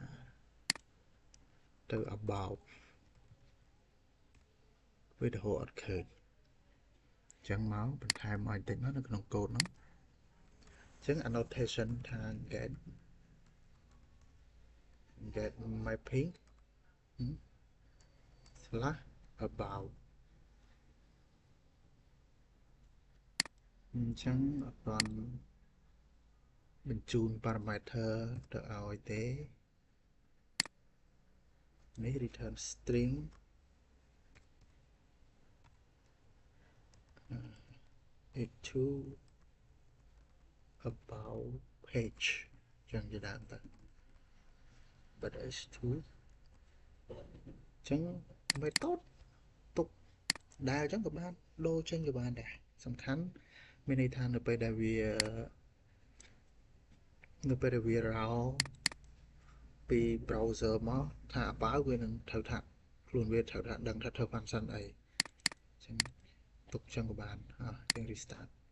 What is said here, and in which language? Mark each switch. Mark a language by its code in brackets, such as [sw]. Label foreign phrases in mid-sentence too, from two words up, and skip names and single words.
[km] ទៅ about វាទៅហៅអត់ឃើញអញ្ចឹងមកបន្ថែមឲ្យបន្តិចមកនៅក្នុងកូដហ្នឹងអញ្ចឹង annotation ថា [en] get mapping slash about [km] អញ្ចឹងអត់ទាន់បញ្ជូន parameter ទៅឲ្យទេ នេះ [en] return string h2 about page [km] អញ្ចឹងជាដើមទៅ [en] but h2 [km] អញ្ចឹង method ទុកដែលអញ្ចឹងក៏បានដូរចេញក៏បានដែរសំខាន់មានន័យថានៅពេលដែលវា រោពី browser មកថាបើវានឹងត្រូវថាខ្លួនវាត្រូវថាដឹងថាធ្វើ function អីអញ្ចឹងទុកចឹងក៏បានយើង restart